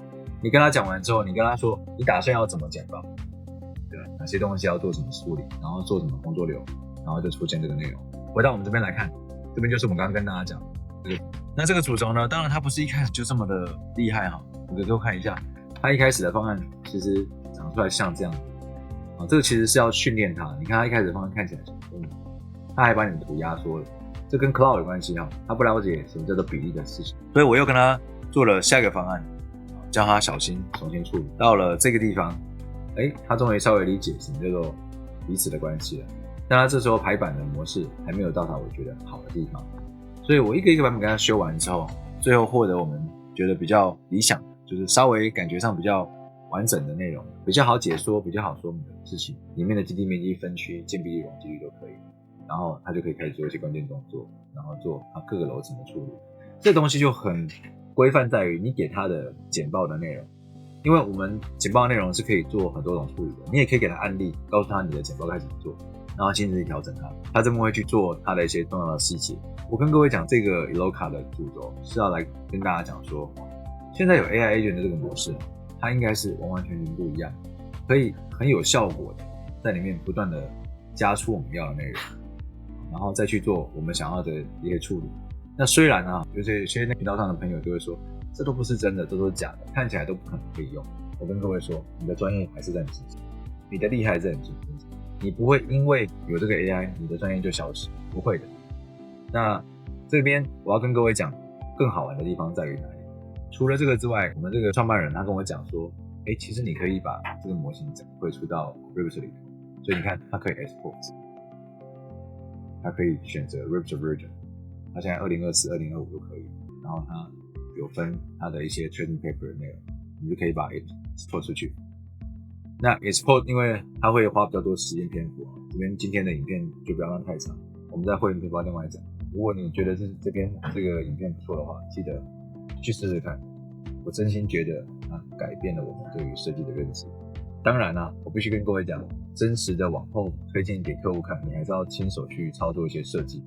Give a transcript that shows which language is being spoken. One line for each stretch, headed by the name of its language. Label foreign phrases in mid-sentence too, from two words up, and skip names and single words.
Chinese: 你跟他講完之後，你跟他說你打算要怎麼簡報，對，哪些東西要做什麼處理，然後做什麼工作流，然後就出現這個內容。回到我們這邊來看，這邊就是我們剛剛跟大家講這個。那這個主軸呢，當然它不是一開始就這麼的厲害我們都看一下，它一開始的方案其實長出來像這樣這個其實是要訓練它。你看它一開始的方案看起來它還把你的圖壓縮了，這跟 Cloud 有關係它不了解什麼叫做比例的事情，所以我又跟他做了下一個方案，叫他小心重新處理。到了這個地方，他終於稍微理解什麼叫做彼此的關係了。但他這時候排版的模式還沒有到達我覺得好的地方，所以我一個一個版本跟他修完之後，最後獲得我們覺得比較理想，就是稍微感覺上比較完整的內容，比較好解說、比較好說明的事情，裡面的基地面積、分區、建蔽率、容積率都可以，然後他就可以開始做一些關鍵動作，然後做他各個樓層的處理。這東西就很規範在於你給他的簡報的內容，因為我們簡報的內容是可以做很多種處理的，你也可以給他案例，告訴他你的簡報該怎麼做。然後親自去調整它，這邊會去做它的一些重要的細節。我跟各位講，這個 Eloka 的主軸是要來跟大家講說，現在有
English: AI agent
Chinese: 的這個模式，它應該是完完全全不一樣，可以很有效果的在裡面不斷的加出我們要的內容，然後再去做我們想要的一些處理。那雖然有些頻道上的朋友就會說，這都不是真的，這都是假的，看起來都不可能可以用。我跟各位說，你的專業還是在你身上，你的厲害在你身上。你不會因為有這個 AI， 你的專業就消失，不會的。那這邊我要跟各位講，更好玩的地方在於哪裡？除了這個之外，我們這個創辦人他跟我講說，其實你可以把這個模型整個匯出到 Revit 裡，所以你看，它可以 export， 它可以選擇 Revit version， 它現在2024、2025都可以，然後它有分它的一些
English: trading paper
Chinese: 的內容，你就可以把 export 出去。那 export 因為它會花比較多時間篇幅，這邊今天的影片就不要讓太長，我們在會員頻道另外講。如果你覺得這邊這個影片不錯的話，記得去試試看。我真心覺得它改變了我們對於設計的認知。當然我必須跟各位講，真實的往後推薦給客戶看，你還是要親手去操作一些設計。